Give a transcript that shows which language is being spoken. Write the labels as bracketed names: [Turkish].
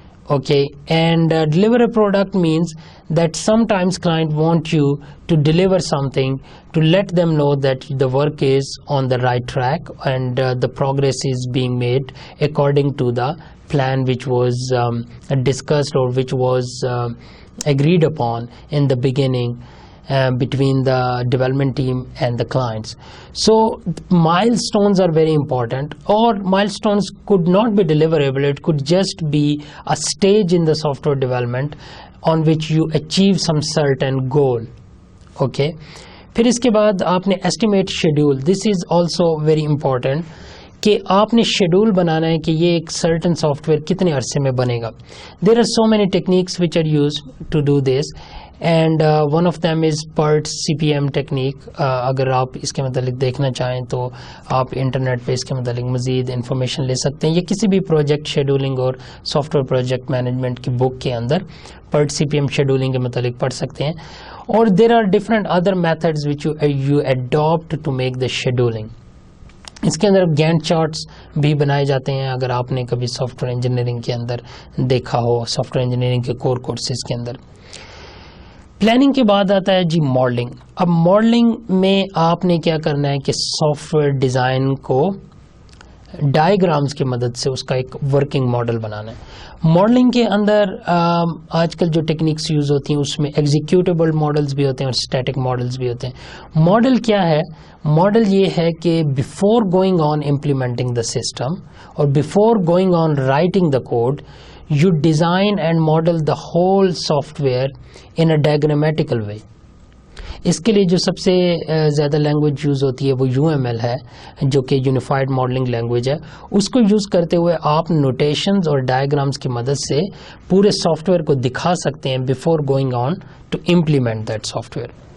[English] Okay, and deliver a product means that sometimes client want you to deliver something to let them know that the work is on the right track and the progress is being made according to the plan which was discussed or which was agreed upon in the beginning between the development team and the clients. So milestones are very important, or milestones could not be deliverable. It could just be a stage in the software development on which you achieve some certain goal. Okay. [Urdu] پھر اس کے بعد آپ نے estimate schedule. [English] This is also very important [Urdu] کہ آپ نے schedule بنانا ہے کہ یہ ایک سرٹن سافٹ ویئر کتنے عرصے میں بنے گا. [English] There are so many techniques which are used to do this, and one of them is PERT CPM technique. [Urdu] اگر آپ اس کے متعلق دیکھنا چاہیں تو آپ انٹرنیٹ پہ اس کے متعلق مزید انفارمیشن لے سکتے ہیں, یا کسی بھی پروجیکٹ شیڈولنگ اور سافٹ ویئر پروجیکٹ مینجمنٹ کی بک کے اندر PERT CPM شیڈولنگ کے متعلق پڑھ سکتے ہیں. [English] اور there are different other methods which you adopt to make the scheduling. [Urdu] اس کے اندر گینٹ چارٹس بھی بنائے جاتے ہیں, اگر آپ نے کبھی سافٹ ویئر انجینئرنگ کے اندر دیکھا ہو, سافٹ ویئر انجینئرنگ کے کور کورسز کے اندر. پلاننگ کے بعد آتا ہے جی ماڈلنگ. اب ماڈلنگ میں آپ نے کیا کرنا ہے کہ سافٹ ویئر ڈیزائن کو ڈائیگرامز کی مدد سے اس کا ایک ورکنگ ماڈل بنانا ہے. ماڈلنگ کے اندر آج کل جو ٹیکنیکس یوز ہوتی ہیں اس میں ایگزیکیوٹیبل ماڈلز بھی ہوتے ہیں اور اسٹیٹک ماڈلز بھی ہوتے ہیں. ماڈل کیا ہے؟ ماڈل یہ ہے کہ [English] Before going on implementing the system اور before going on writing the code, you design and model the whole software in a diagrammatical way. [Urdu] اس کے لیے جو سب سے زیادہ لینگویج یوز ہوتی ہے وہ UML ہے, جو کہ یونیفائڈ ماڈلنگ لینگویج ہے. اس کو یوز کرتے ہوئے آپ نوٹیشنز اور ڈائیگرامز کی مدد سے پورے سافٹ ویئر کو دکھا سکتے ہیں [English] Before going on to implement that software.